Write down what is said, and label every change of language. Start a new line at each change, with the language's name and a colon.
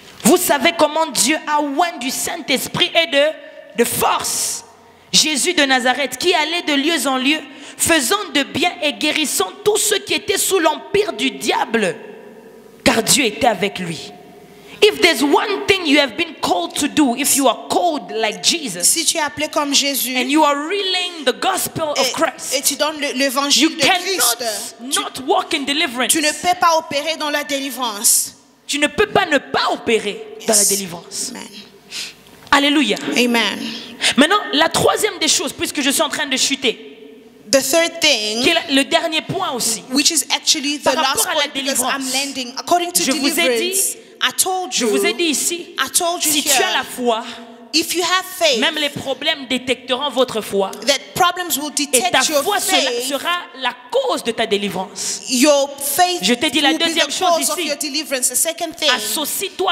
French: Vous savez comment Dieu a oint du Saint-Esprit et de force Jésus de Nazareth, qui allait de lieu en lieu, faisant de bien et guérissant tous ceux qui étaient sous l'empire du diable, car Dieu était avec lui.
English: If there's one thing you have been called to do, if you are called like Jesus,
French: si tu es appelé comme Jésus,
English: and you are relaying the gospel of Christ,
French: et tu donnes l'évangile de Christ,
English: not walk in deliverance.
French: Tu ne peux pas opérer dans la délivrance. Tu ne peux pas ne pas opérer dans la délivrance. Amen. Alléluia. Amen. Maintenant, la troisième des choses, puisque je suis en train de chuter,
English: the third thing,
French: qui est le dernier point aussi,
English: which is actually the last point because I'm landing. According to deliverance,
French: je vous ai dit ici, si tu as la foi,
English: if you have faith,
French: même les problèmes détecteront votre foi.
English: That problems will detect
French: et ta foi
English: faith,
French: sera la cause de ta délivrance.
English: Your faith
French: je te dis la deuxième chose ici. Associe-toi